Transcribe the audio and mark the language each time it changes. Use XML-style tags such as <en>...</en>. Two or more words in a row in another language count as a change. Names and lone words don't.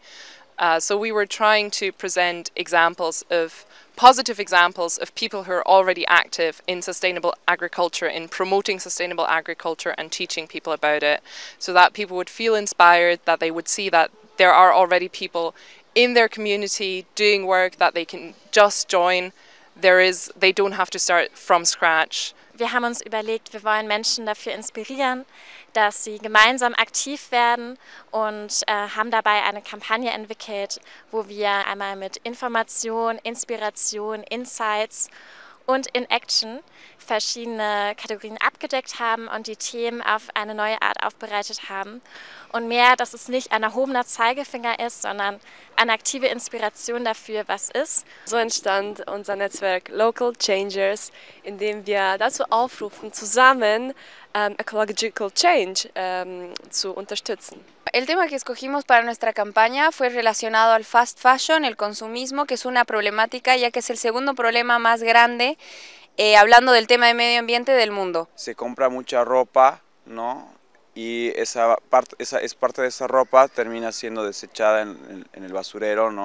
<en>So we were trying to present positive examples of people who are already active in sustainable agriculture, in promoting sustainable agriculture and teaching people about it, so that people would feel inspired, that they would see that there are already people in their community doing work that they can just join. They don't have to start from scratch.</en> <de>Wir haben uns überlegt, wir wollen Menschen dafür inspirieren, dass sie gemeinsam aktiv werden, und haben dabei eine Kampagne entwickelt, wo wir einmal mit Information, Inspiration, Insights und</de> <en>in Action</en> <de>verschiedene Kategorien abgedeckt haben und die Themen auf eine neue Art aufbereitet haben. Und mehr, dass es nicht ein erhobener Zeigefinger ist, sondern eine aktive Inspiration dafür, was ist. So entstand unser Netzwerk Local Changers, in dem wir dazu aufrufen, zusammen</de> <en>Ecological Change</en> <de>zu unterstützen.</de> <es>El tema que escogimos para nuestra campaña fue relacionado al</es> <en>fast fashion,</en> <es>el consumismo, que es una problemática ya que es el segundo problema más grande, hablando del tema de medio ambiente del mundo. Se compra mucha ropa, ¿no? Y parte de esa ropa termina siendo desechada en el basurero, ¿no?</es>